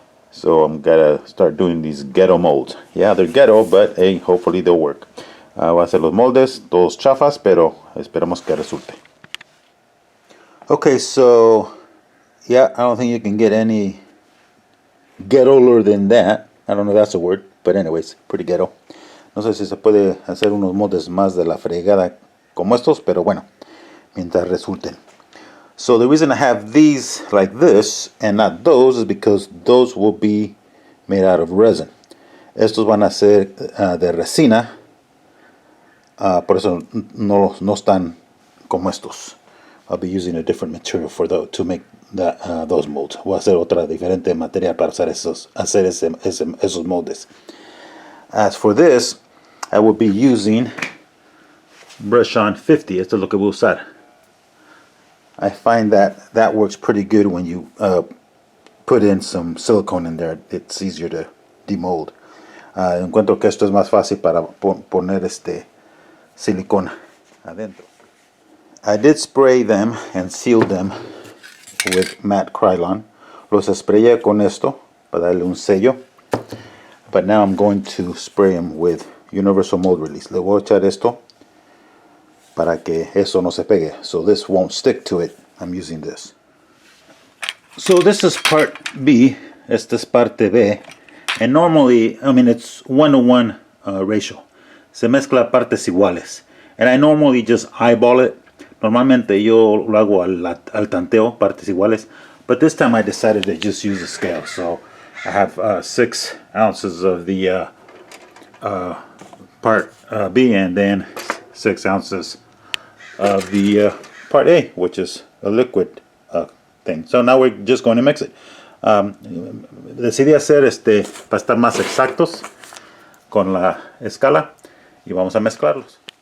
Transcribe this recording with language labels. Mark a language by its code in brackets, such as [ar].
[en] So I'm gonna start doing these ghetto molds. Yeah, they're ghetto, but hey, hopefully they'll work. [es] Voy a hacer los moldes, todos chafas, pero esperemos que resulte. [en] Okay, so yeah, I don't think you can get any ghettoer than that. I don't know if that's a word, but anyways, pretty ghetto. [es] No sé si se puede hacer unos moldes más de la fregada como estos, pero bueno, mientras resulten. [en] So the reason I have these like this and not those is because those will be made out of resin. [es] Estos van a ser de resina, por eso no están como estos. [en] I'll be using a different material for to make those molds. [es] Voy a hacer otra diferente material para hacer esos moldes. [en] As for this, I will be using brush on 50. [es] Esto es lo que voy a usar. [en] I find that works pretty good when you put in some silicone in there. It's easier to demold. [es] Encuentro que esto es más fácil para poner silicona adentro. [en] I did spray them and seal them with matte Krylon. [es] Los sprayé con esto para darle un sello. [en] But now I'm going to spray them with Universal Mold Release. [es] Le voy a echar esto para que eso no se pegue. [en] So this won't stick to it. I'm using this. So this is part B. [es] Esta es parte B. [en] And normally, I mean, it's 1-to-1 ratio. [es] Se mezcla partes iguales. [en] And I normally just eyeball it. [es] Normalmente yo lo hago al tanteo, partes iguales. [en] But this time I decided to just use a scale. So I have 6 ounces of the part B and then 6 ounces of the part A, which is a liquid thing. So now we're just going to mix it. [es] Decidí hacer para estar más exactos con la escala y vamos a mezclarlos.